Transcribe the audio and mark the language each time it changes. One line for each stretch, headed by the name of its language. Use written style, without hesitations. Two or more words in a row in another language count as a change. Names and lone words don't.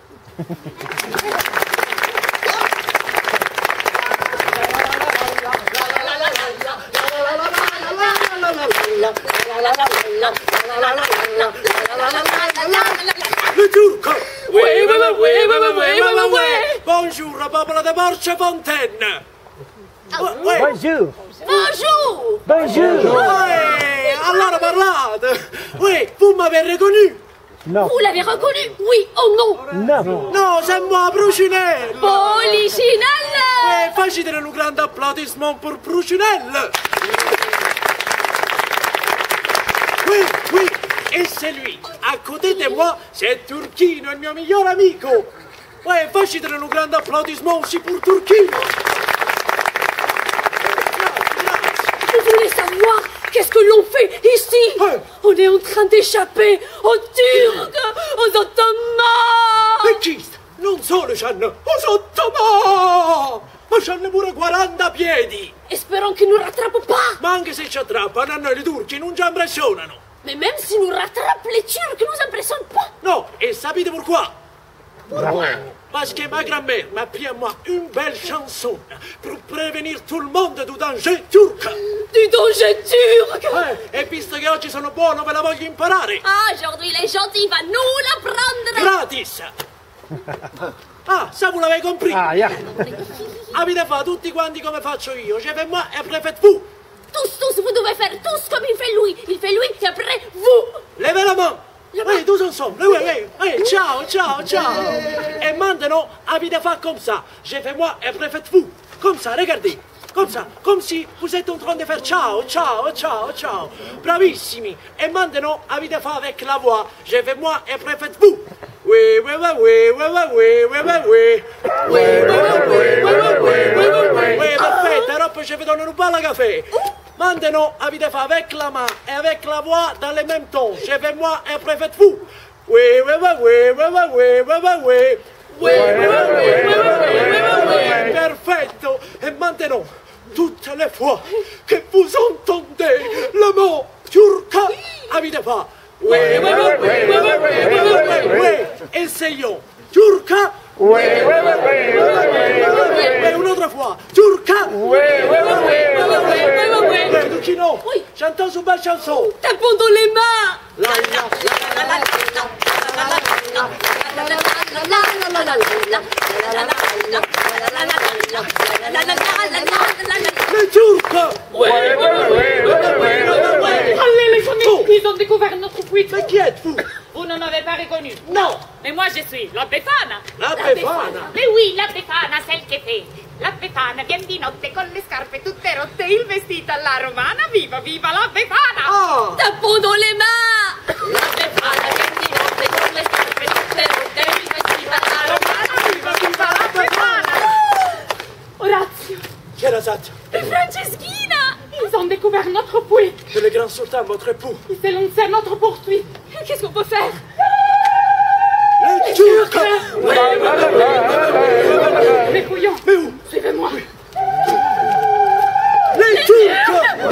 French: Le turco. Oui. Bonjour, Bobola de Borcia Fontaine. Ouais. Bonjour. Bonjour. Bonjour. Ouais,
Italian: allora parlate.
French: Oui, vous m'avez reconnu. Non. Vous l'avez reconnu? Oui ou non? Non. Non, c'est moi, Brucinelle. Polichinelle. Ouais, facile un grand applaudissement pour Brucinelle. Oui, oui, et c'est lui. À côté de moi, c'est Turchino,
Italian: il mio miglior amico.
French: Ouais, facile un grand applaudissement aussi pour Turchino. Vous voulez savoir qu'est-ce que l'on fait ici? Ouais. On est en train d'échapper aux Turcs, aux Ottomans.
Italian: E chi? Non solo c'hanno os Ottomani, ma c'hanno pure 40 piedi.
French: Espérons qu'ils ne nous rattrapent pas.
Italian: Ma anche se ci attrappano, a noi i turchi non ci impressionano.
French: Mais même si nous rattrapent, les Turcs ne nous impressionnent pas. No, et sapete pourquoi? Parce que ma grand-mère m'a appris à moi une belle chanson pour prévenir tout le monde du danger turc. Du danger turc.
Italian: E visto che oggi sono buono, ve la voglio imparare.
French: Ah, aujourd'hui, il est gentil, il va nous l'apprendre. Gratis. Ah, ça vous l'avez compris. Ah, ja.
Italian: Avete fatto tutti quanti come faccio io.
French: Je fais moi et après faites vous. Tous, vous devez faire tous comme il fait lui. Il fait lui et après vous. Levez la main. Oui, tous ensemble. Oui,
Italian: ciao, ciao, ciao.
French: Et maintenant, avete fait comme ça. Je fais moi et après faites vous. Comme ça, regardez. Comme ça, comme si vous êtes en train de faire
Italian: ciao, ciao, ciao, ciao. Bravissimi.
French: Et maintenant, avete fait avec la voix. Je fais moi et après faites vous. Oui, oui, oui, oui, oui, oui, oui, oui, oui. Oui, oui, oui, oui, oui, oui, oui. Oui, perfetto. Alors, je vais donner un bal à café. Maintenant, avete fait avec la main et avec la voix dans le même temps. Je fais moi et après faites vous. Oui, oui, oui, oui, oui, oui, oui, oui, oui. Oui, oui, oui, oui, oui, oui, oui.
Italian: Perfetto.
French: Et maintenant, toutes les fois que vous entendez le mot turca, avete fait. Oui, oui, oui, oui, oui, oui, oui, oui. Essayons. Turca. Oui, oui, oui, oui, oui. Et une autre fois. Turca. Oui, oui, oui, oui. Turchino, chantons une belle chanson. Tapons dans les mains. Les Turcs. Oui, oui, oui, oui. Allez, les amis, ils ont découvert notre fuite. Mais qui êtes-vous? Vous ne m'avez pas reconnu. Non. Mais moi, je suis la Befana. La Befana. Mais oui, la Befana, celle che fait.
Italian: La Befana viene di notte con le scarpe tutte rotte, il vestito alla romana. Viva, viva la Befana!
French: Ah. Tapons dans les mains.
Italian: La Befana viene di notte con le scarpe tutte rotte, il vestito alla romana. Viva, viva la Befana! Orazio. Sherazade.
French: Et Franceschina. Ils ont découvert notre fuite. Que le grand sultan, votre époux. Il s'est lancé à notre poursuite. Qu'est-ce qu'on peut faire? Les Turcs. Les couillons. Mais où? Suivez-moi. Les Turcs.